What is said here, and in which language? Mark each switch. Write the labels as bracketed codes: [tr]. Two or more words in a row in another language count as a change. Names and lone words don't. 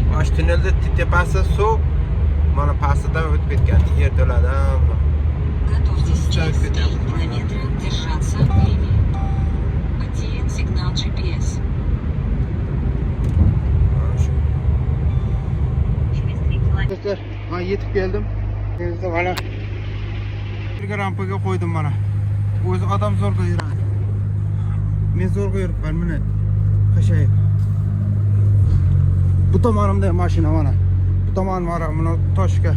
[uz] tunnelda tepasi suv, mana pastidan o'tib ketgan. Yerto'ladan. [ru] Готовьтесь Чай через 3 хотя бы. километра держаться левее. Потерян сигнал GPS. Через 3 километра. [uz] Do'stlar, men yetib keldim. Endi mana bir rampaga qo'ydim mana. O'zi odam zo'rg'a yuradi. Men zo'rg'a yuribman, mana qashayib. Bu tomonimda mashina mana. Bu tomon mana buni toshga.